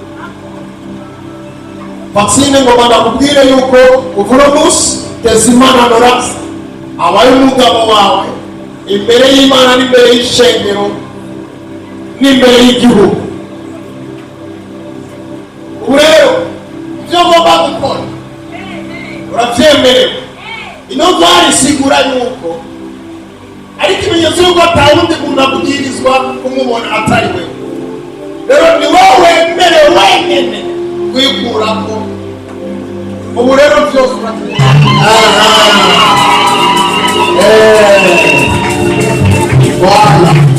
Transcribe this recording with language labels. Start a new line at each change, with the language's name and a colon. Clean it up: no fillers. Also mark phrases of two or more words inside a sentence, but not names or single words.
Rundi: Vaccine ngomba ndakubwire yuko kuva uno munsi Tezimana NORASQUE abaye umugabo wawe imbere y'Imana n'imbere y'ishengero n'imbere y'igihugu. Ubu rero ibyo ngomba gukora urabyemerewe. Ino ntwari isigura yuko ari ikimenyetso yuko atawundi muntu abwirizwa kumubona atari we. Rero ni wowe wemerewe wenyine kwikurako. Ubu rero byose voilà.